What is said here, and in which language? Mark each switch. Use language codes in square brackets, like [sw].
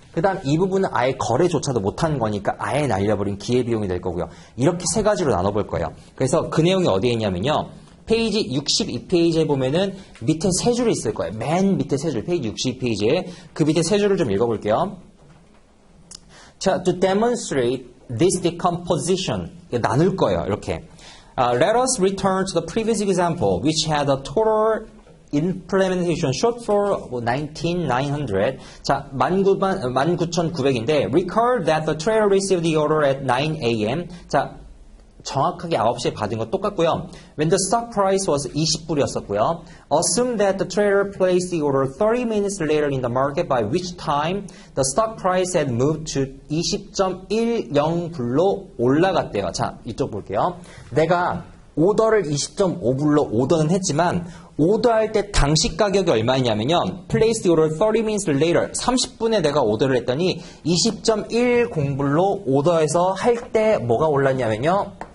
[ko] 그 다음 이 부분은 아예 거래조차도 못한 거니까 아예 날려버린 기회비용이 될 거고요. 이렇게 세 가지로 나눠볼 거예요. 그래서 그 내용이 어디에 있냐면요. 페이지 62페이지에 보면은 밑에 세 줄이 있을 거예요. 맨 밑에 세 줄, 페이지 62페이지에 그 밑에 세 줄을 좀 읽어볼게요. [en] 자, to demonstrate this decomposition, [ko] 나눌 거예요. 이렇게. [en] Let us return to the previous example, which had a total implementation shortfall 19,900. 자, [ko] 19,900인데 [en] recall that the trader received the order at 9 a.m. [ko] 자, 정확하게 9시에 받은 건 똑같고요. [en] When the stock price was [ko] 20불이었었고요. [en] Assume that the trader placed the order 30 minutes later in the market, by which time the stock price had moved to [ko] 20.10불로 올라갔대요. 자, 이쪽 볼게요. 내가 오더를 20.5불로 오더는 했지만 오더할 때 당시 가격이 얼마였냐면요. [en] Place the order 30 minutes later. [ko] 30분에 내가 오더를 했더니 20.10불로 오더해서 할 때 뭐가 올랐냐면요.